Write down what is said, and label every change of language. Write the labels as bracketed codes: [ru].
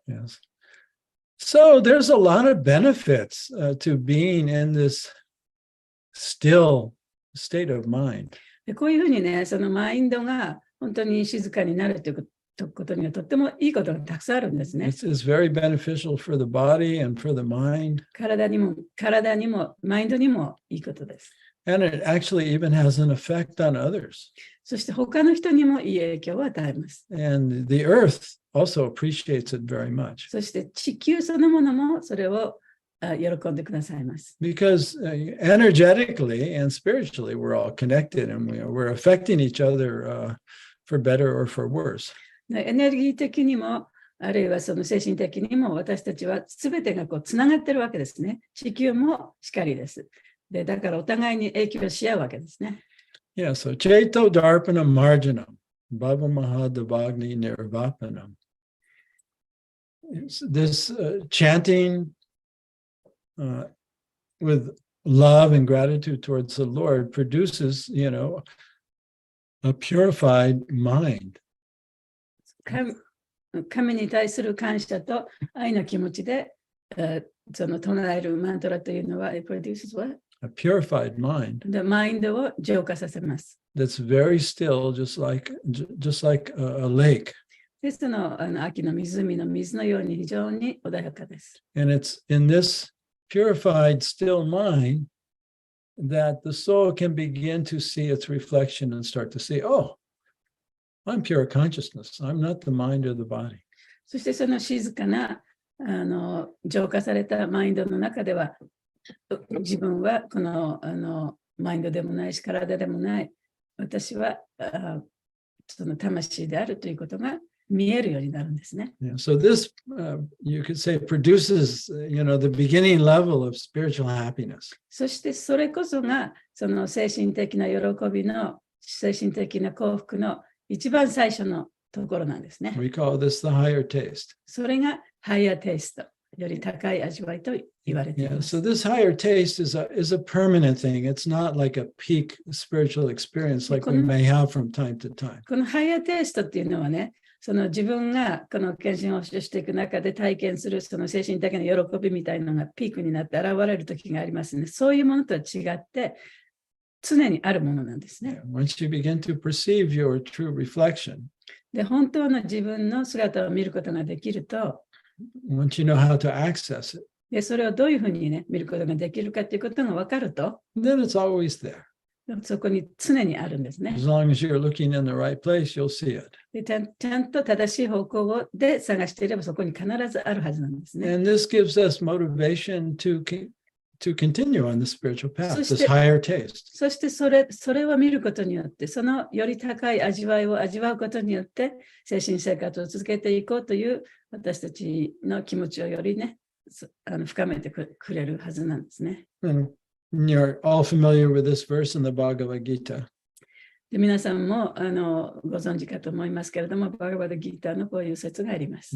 [en] Yes. So there's a lot of benefits to being in this still state of mind. [ja] でこういうふうにね、そのマインドが本当に静かになるということにはとってもいいことがたくさんあるんですね。 [en] It's very beneficial for the body and for the mind. [ja] 体にもマインドにもいいことです。 [en] And it actually even has an effect on others. [ja] そして他の人にもいい影響を与えます。 [en] And the earth also appreciates it very much. [ja] そして地球そのものもそれを喜んでくださいます。 [en] Because energetically and spiritually, we're all connected and we're affecting each other for better or for worse. [ja] エネルギー的にも、あるいはその精神的にも私たちは全てがこうつながってるわけですね。地球もしかりです。で、だからお互いに影響し合うわけですね。 [en] Yeah, so [sa] Cheto Darpanam Marjanam, Bhava Mahadavagni Nirvapanam. [en] This chanting with love and gratitude towards the Lord produces, a purified mind. [ja] 神に対する感謝と愛の気持ちで、その唱えるマントラというのは、 [en] it produces what? A purified mind. [ja] で、マインドを浄化させます。 [en] That's very still, just like a lake. [ja] で、その秋の湖の水のように非常に穏やかです。 [en] And it's in this purified, still mind that the soul can begin to see its reflection and start to see, oh, I'm pure consciousness. I'm not the mind or the body. [ja] そしてその静かな浄化されたマインドの中では、自分はこのマインドでもないし体でもない、私はその魂であるということが見えるようになるんですね。 [en] Yeah, so this, you could say, produces, the beginning level of spiritual happiness. [ja] そしてそれこそがその精神的な喜びの精神的な幸福の一番最初のところなんですね。 [en] We call this the higher taste. [ja] それがハイヤーテイスト、より高い味わいと言われてい [en] Yeah, [ja] ます。 [en] so this higher taste is a permanent thing. It's not like a peak spiritual experience like we may have from time to time. [ja] このハイヤーテイストっていうのはね、その自分がこの献身をしていく中で体験するその精神的な喜びみたいなのがピークになって現れる時がありますね。そういうものとは違って常にあるものなんですね。 [en] Once you begin to perceive your true reflection, [ja] で、本当の自分の姿を見ることができると、 [en] once you know how to access it, [ja] で、それをどういうふうにね、見ることができるかということが分かると、 [en] then it's always there. [ja] そこに常にあるんですね。 [en] As long as you're looking in the right place, you'll see it. [ja] でちゃんと正しい方向で探していればそこに必ずあるはずなんですね。 [en] And this gives us motivation to continue on the spiritual path, So this higher taste. [ja] そしてそれを見ることによって、そのより高い味わいを味わうことによって、精神生活を続けていこうという私たちの気持ちをよりね、深めてくれるはずなんですね。 [en] And you're all familiar with this verse in the Bhagavad Gita. [ja] で皆さんもご存知かと思いますけれども、バガバダギーターのこういう説があります。